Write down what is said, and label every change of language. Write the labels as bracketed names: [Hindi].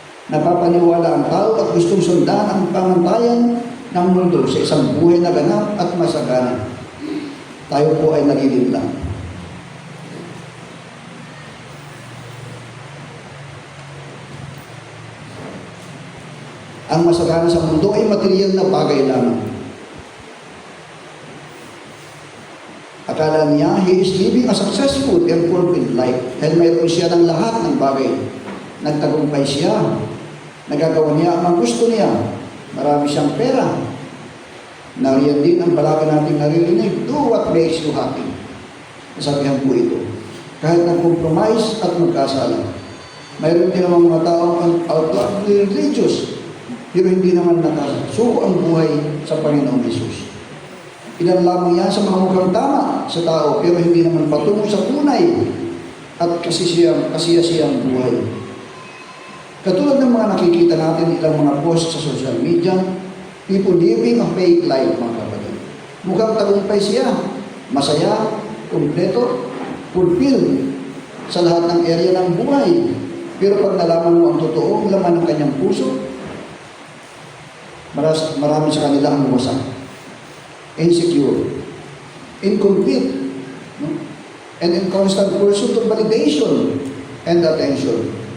[Filipino] Napapaniwala ang tao at gustong sundan ang pamantayan ng mundo sa isang buhay na ganap at masagana. Tayo po ay nalilimlang. Ang masagana sa mundo ay material na bagay lamang. Akala niya, [English] he is living a successful and fulfilled life. [Filipino] Dahil mayroon siya ng lahat ng bagay. Nagtagumpay siya. Nagagawa niya ang gusto niya. Marami siyang pera. Nariyan din ang palagi nating naririnig, [English] do what makes you happy. [Filipino] Nasabihan po ito. Kahit nag-compromise at magkasala. Mayroon din naman mga taong [English] outwardly religious, [Filipino] pero hindi naman nakasuko ang buhay sa Panginoong Hesus. Ilan lamang yan sa mga mukhang tama sa tao, pero hindi naman patungo sa tunay at kasiyasiyang buhay. Katulad ng mga nakikita natin ilang mga post sa social media, [English] people living a fake life, [Filipino] mga kapatid. Mukhang tagumpay siya, masaya, kumpleto, fulfilled sa lahat ng area ng buhay. Pero pag nalaman mo ang totoong laman ng kanyang puso, marami sa kanila ang wasak, insecure, incomplete, no? [English] And in constant pursuit of validation and attention.